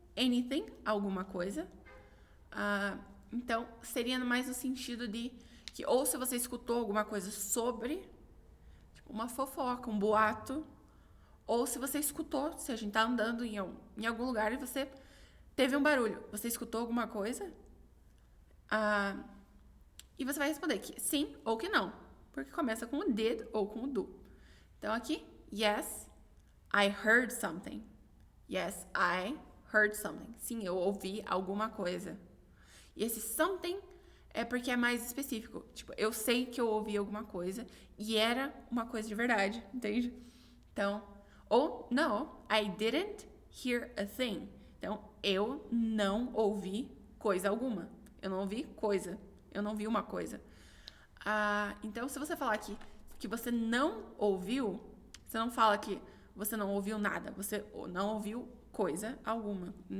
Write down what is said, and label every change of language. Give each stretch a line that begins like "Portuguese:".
Portuguese: Anything, alguma coisa. Então, seria mais no sentido de que ou se você escutou alguma coisa sobre, tipo uma fofoca, um boato, ou se você escutou, se a gente tá andando em algum lugar e você teve um barulho, você escutou alguma coisa? E você vai responder que sim ou que não, porque começa com o did ou com o do. Então aqui,
English: yes, I heard something. Yes, I heard something.
Portuguese: Sim, eu ouvi alguma coisa. E esse something é porque é mais específico. Tipo, eu sei que eu ouvi alguma coisa e era uma coisa de verdade, entende? Então, ou
English: no, I didn't hear a thing.
Portuguese: Então, eu não ouvi coisa alguma. Eu não ouvi coisa. Eu não vi uma coisa. Então, se você falar que você não ouviu, você não fala que você não ouviu nada. Você não ouviu coisa alguma.